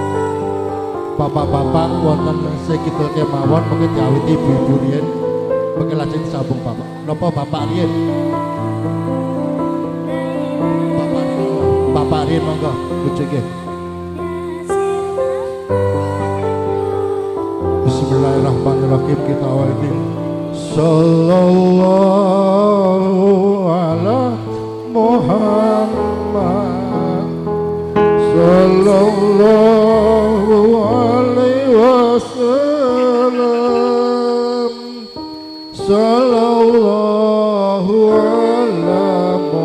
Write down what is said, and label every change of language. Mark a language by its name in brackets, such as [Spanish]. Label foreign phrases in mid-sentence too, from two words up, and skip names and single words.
[Javanese] Bapak-bapak wonten sing kidul kemawon mengke diawiti ibu-ibu riyen mengke lajeng disambung bapak. Napa bapak riyen? Bapak riyen monggo nggih. Bismillahirrahmanirrahim kita awali. [Arabic] صلى الله على محمد صلى الله عليه وسلم صلى الله على